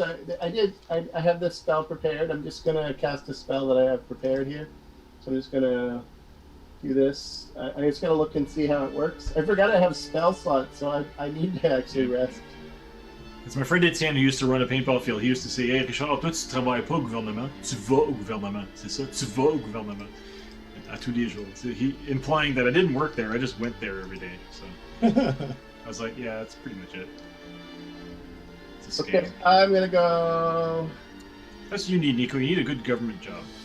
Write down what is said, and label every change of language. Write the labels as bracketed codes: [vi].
[en] I have this spell prepared. I'm just gonna cast a spell that I have prepared here. So I'm just gonna do this. I'm just gonna look and see how it works. I forgot I have spell slots, so I need to actually rest. It's my friend Etienne who used to run a paintball field. He used to say, [fr] "Hey Richard, toi tu travailles pas au gouvernement, tu vas au gouvernement." C'est ça, tu vas au gouvernement. À tous les jours. [en] So he implying that I didn't work there. I just went there every day. So I was like, yeah, that's pretty much it. It's a scam. Okay, I'm gonna go. That's what you need, Nico. You need a good government job.